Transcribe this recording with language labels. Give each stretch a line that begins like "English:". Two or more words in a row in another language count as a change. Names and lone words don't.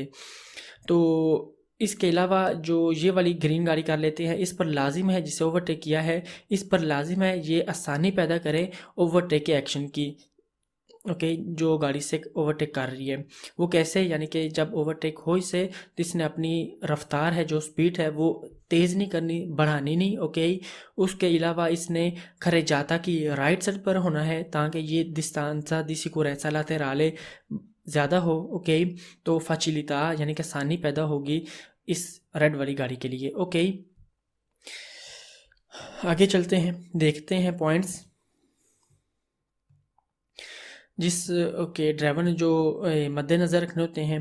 Hindi: तो इसके अलावा जो ये वाली ग्रीन गाड़ी कर लेते हैं, इस पर लाजिम है जिसे ओवरटेक किया है, इस पर लाजिम है ये आसानी पैदा करे ओवरटेक के एक्शन की। ओके, जो गाड़ी से ओवरटेक कर रही है वो कैसे, यानी कि जब ओवरटेक हो इसे तो इसने अपनी रफ्तार है, जो स्पीड है वो तेज़ नहीं करनी, बढ़ानी नहीं। ओके, उसके अलावा इसने खरे जाता की राइट साइड पर होना है ताकि ये
Italian: distanza di sicurezza laterale
Hindi: ज़्यादा हो। ओके, तो फैसिलिटा यानी कि आसानी पैदा होगी इस रेड वाली गाड़ी के लिए। ओके, आगे चलते हैं, देखते हैं पॉइंट्स जिस ओके ड्राइवर ने जो मद्देनज़र रखने होते हैं।